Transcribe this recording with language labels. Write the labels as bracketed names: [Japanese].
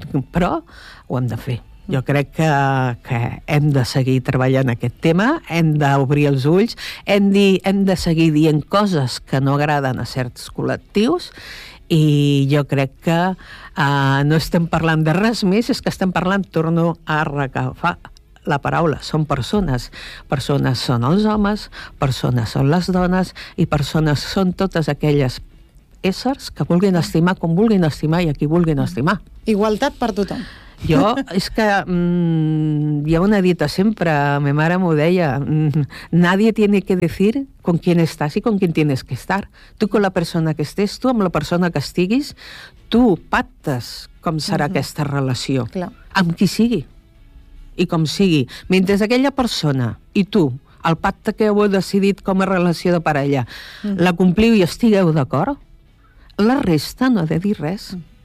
[Catalan] Però ho hem de fer. Jo crec que hem de seguir treballant aquest tema, hem d'obrir els ulls, hem de seguir dient coses que no agraden a certs col·lectius, i jo crec que no estem parlant de res més, és que estem parlant, torno a recalcar la paraula, són persones. Persones són els homes, persones són les dones, i persones són totes aquelles éssers que vulguin estimar com vulguin estimar i a qui vulguin estimar. Igualtat per tothom. Jo, és que hi ha una dita sempre, ma mare m'ho deia, [Spanish] nadie tiene que decir con quién estás y con quién tienes que estar. Tu con la persona que estés, [Catalan] tu amb la persona que estiguis, tu pactes com serà aquesta relació. Clar. Amb qui sigui i com sigui. Mentre aquella persona i tu, el pacte que heu decidit com a relació de parella, la compliu i estigueu d'acord, la resta no ha de dir res.